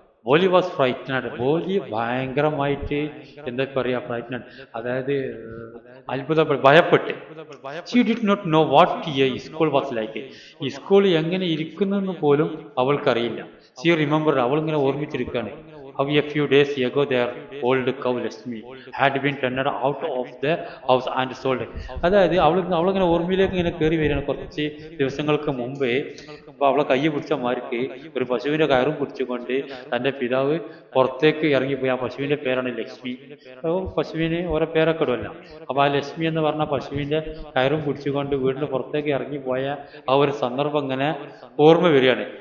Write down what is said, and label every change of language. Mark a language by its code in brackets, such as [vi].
[en] Bholi was frightened. [ml] ബോലി ഭയങ്കരമായിട്ട് എന്താ പറയാ, ഫ്രൈറ്റനഡ്, അതായത് അത്ഭുതപ്പെട്ട്, ഭയപ്പെട്ട്. [en] She did not know what a school was like. [ml] ഈ സ്കൂൾ എങ്ങനെ ഇരിക്കുന്നെന്ന് പോലും അവൾക്കറിയില്ല. [en] she remember, [ml] അവളിങ്ങനെ ഓർമ്മിച്ചിരിക്കുകയാണ്. [en] How a few days ago their old cow Lakshmi had been turned out of the house and sold. [ml] അതായത് അവളിങ്ങനെ ഓർമ്മയിലേക്ക് ഇങ്ങനെ കയറി വരികയാണ്. കുറച്ച് ദിവസങ്ങൾക്ക് മുമ്പേ അവളെ കൈ പിടിച്ച മാർക്ക് ഒരു പശുവിന്റെ കയറും പിടിച്ചുകൊണ്ട് തന്റെ പിതാവ് പുറത്തേക്ക് ഇറങ്ങിപ്പോയി. ആ പശുവിന്റെ പേരാണ് ലക്ഷ്മി. പശുവിന് ഓരോ പേരൊക്കെ ഇടുമല്ലോ. അപ്പൊ ആ ലക്ഷ്മി എന്ന് പറഞ്ഞ പശുവിന്റെ കയറും പിടിച്ചുകൊണ്ട് വീടിന് പുറത്തേക്ക് ഇറങ്ങിപ്പോയ ആ ഒരു സന്ദർഭം ഇങ്ങനെ ഓർമ്മ വരികയാണ്.